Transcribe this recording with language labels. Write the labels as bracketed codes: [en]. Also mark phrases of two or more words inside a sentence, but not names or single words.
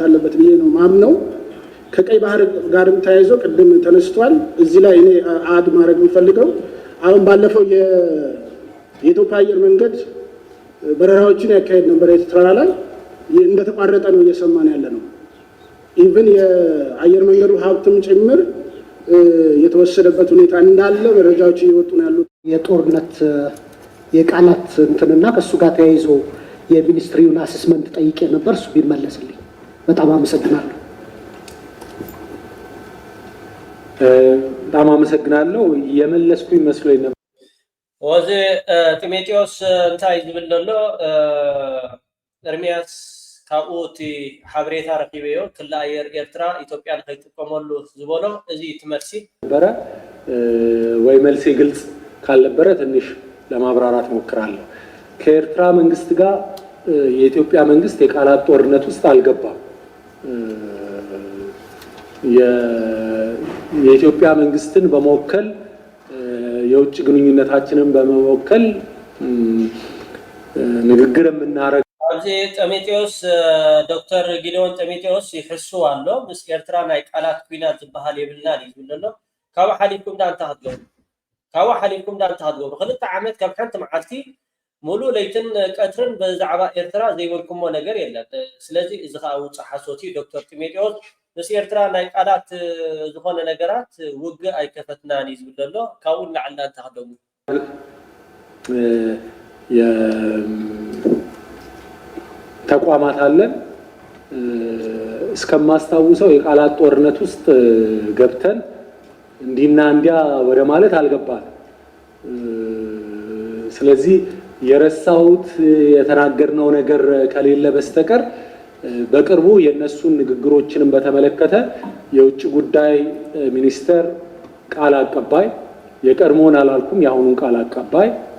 [am] አለበት ብዬ ነው ማምነው። ከቀይ ባህር ጋርም ተያይዞ ቅድም ተነስቷል። እዚህ ላይ እኔ አድ ማድረግ የምፈልገው አሁን ባለፈው የኢትዮጵያ አየር መንገድ በረራዎችን ያካሄድ ነበር ኤርትራ ላይ እንደተቋረጠ ነው እየሰማን ያለ ነው። ኢቭን የአየር መንገዱ ሀብትም ጭምር የተወሰደበት ሁኔታ እንዳለ መረጃዎች እየወጡ ነው ያሉት። የጦርነት የቃላት እንትንና ከሱ ጋር ተያይዞ የሚኒስትሪውን አሰስመንት ጠይቄ ነበር። እሱ ቢመለስልኝ በጣም አመሰግናለሁ። በጣም አመሰግናለሁ። የመለስኩኝ መስሎኝ ነበር። [ti] ወዚ ጢሞቴዎስ እንታይ ዝብል ዘሎ ኤርሚያስ ካብኡቲ ሓበሬታ ረኪበዮ ክልል ኣየር ኤርትራ ኢትዮጵያ ንከይጥቀመሉ ዝበሎ እዚ ትመልሲ [am] ነበረ ወይ መልሴ ግልጽ ካልነበረ ትንሽ ለማብራራት ሞክራለሁ። ከኤርትራ መንግስት ጋር የኢትዮጵያ መንግስት የቃላት ጦርነት ውስጥ አልገባም። የኢትዮጵያ መንግስትን በመወከል የውጭ ግንኙነታችንን በመወከል ንግግር የምናረግ [ti] ኣብዚ ጢሞቴዎስ ዶክተር ጊዶን ጢሞቴዎስ ይሕሱ ኣሎ ምስ ኤርትራ ናይ ቃላት ኩናት ዝበሃል የብልናን እዩ ዝብል ኣሎ። ካብኡ ሓሊፍኩም ዳ እንተሃድገቡ ክልተ ዓመት ከም ሓንቲ መዓልቲ ሙሉእ ለይትን ቀትርን ብዛዕባ ኤርትራ ዘይበልኩሞ ነገር የለን። ስለዚ እዚ ከዓ ውፅእ ሓሶት እዩ። ዶክተር ጢሞቴዎስ ምስ ኤርትራ ናይ ቃላት ዝኾነ ነገራት ውግእ ኣይከፈትናን እዩ ዝብል ኣሎ። ካብኡ ንላዕልና እንተሃደሙ [am] ተቋማት አለን። እስከማስታውሰው የቃላት ጦርነት ውስጥ ገብተን እንዲና እንዲያ ወደ ማለት አልገባን። ስለዚህ የረሳሁት የተናገርነው ነገር ከሌለ በስተቀር በቅርቡ የነሱን ንግግሮችንም በተመለከተ የውጭ ጉዳይ ሚኒስተር ቃል አቀባይ የቀድሞውን አላልኩም የአሁኑን ቃል አቀባይ